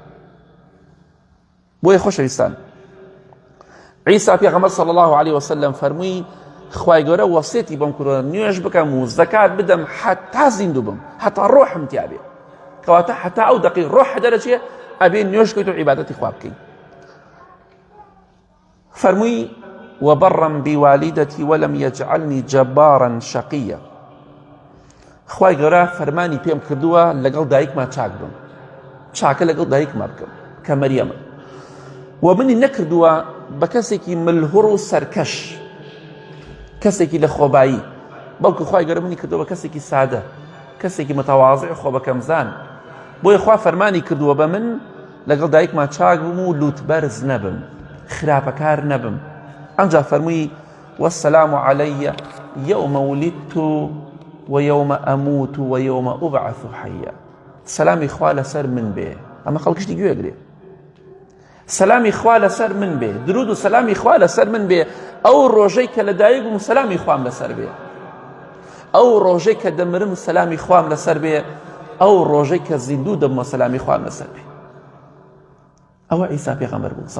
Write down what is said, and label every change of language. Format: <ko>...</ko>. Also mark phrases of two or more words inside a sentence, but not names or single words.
<ckb>بۆیە خۆشەویستان عیسا پێغەمبەر</ckb> <ar>صلی الله عليه وسلم</ar> <ckb>فەرمووی خوای گەورە وەسیەتی بۆم کردووە نوێژ بکەم و زەکات بدەم حتا زیندوو بم حتا ڕۆحم تیا بێ کەواتە حتا ئەو دەقیق ڕۆح دەرەچێ ئەبێ نوێژ بکەیت و عیبادەتی خوا بکەیت فەرمووی</ckb> <ar>وبرا بوالدتي ولم يجعلني جبارا شقيا</ar> <ckb>خوای گەورە فەرمانی پێم کردووە لەگەڵ دایکمان چاک بم چاکە لەگەڵ دایکمان بکەم کە مەریەمە و منی نەکردووە بە کەسێکی ملهوڕ و سەرکەش کەسێکی لە خۆبایی بەڵکو خوای گەورە منی کردووە بە کەسێکی سادە کەسێکی متەواضع خۆ بەکەمزان بۆیە خوا فەرمانی کردووە بە من لەگەڵ دایکمان چاک بم و لوتبەرز نەبم خراپەکار نەبم ئەمجا فەرمووی</ckb> <ar>والسلام علي يوم ولدت ويوم أموت ويوم أبعث حيا</ar> <ckb>سلامی خوا لەسەر من بێ ئەمە خەڵکشتی گوێگرێ سلامی خوا لەسەر من بێ درود و سلامی خوا لەسەر من بێ ئەو ڕۆژەی کە لە دایک بووم سلامی خوام لەسەر بێ ئەو ڕۆژەی کە دەمرم سلامی خوام لەسەر بێ ئەو ڕۆژەی کە زیندوو دەبمە سلامی خوام لەسەر بێ ئەوە عیسا پێغەمبەر بوو</ckb>